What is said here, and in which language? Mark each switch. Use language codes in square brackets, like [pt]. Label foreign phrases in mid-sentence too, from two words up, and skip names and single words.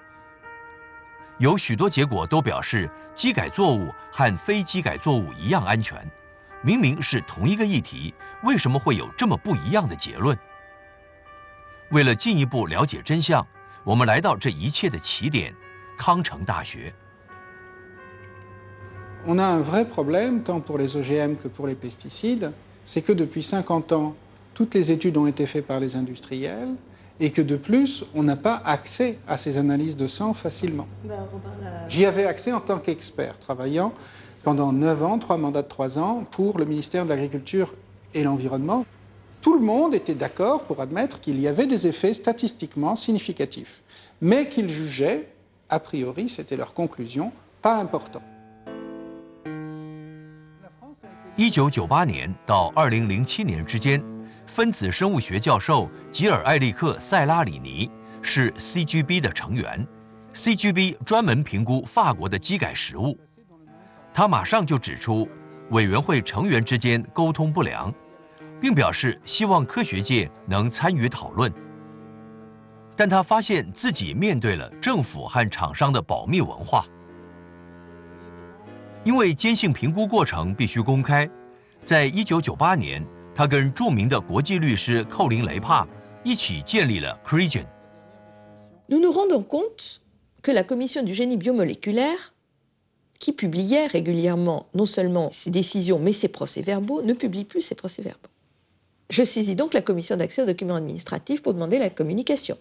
[zh] 有许多结果都表示，基改作物和非基改作物一样安全。明明是同一个议题，为什么会有这么不一样的结论？为了进一步了解真相，我们来到这一切的起点——康城大学。 [fr] On a un vrai problème, tant pour les OGM que pour les pesticides, c'est que depuis 50 ans, toutes les études ont été faites par les industriels, et que de plus, on n'a pas accès à ces analyses de sang facilement. J'y avais accès en tant qu'expert, travaillant pendant 9 ans, 3 mandats de 3 ans, pour le ministère de l'Agriculture et l'Environnement. Tout le monde était d'accord pour admettre qu'il y avait des effets statistiquement significatifs, mais qu'ils jugeaient, a priori, c'était leur conclusion, pas importants. [zh] 1998 年到2007年之间，分子生物学教授吉尔艾利克·塞拉里尼是 CGB 的成员。CGB 专门评估法国的基改食物。他马上就指出委员会成员之间沟通不良，并表示希望科学界能参与讨论。但他发现自己面对了政府和厂商的保密文化。因为监性评估过程必须公开，在1998年，他跟著名的国际律师寇林·雷帕一起建立了 CREGEN。Nous [fr] nous rendons compte que la Commission du génie biomoléculaire, qui publiait régulièrement non seulement ses décisions mais ses procès-verbaux, ne publie plus ses procès-verbaux. Je saisis donc la Commission d'accès aux documents administratifs pour demander la communication.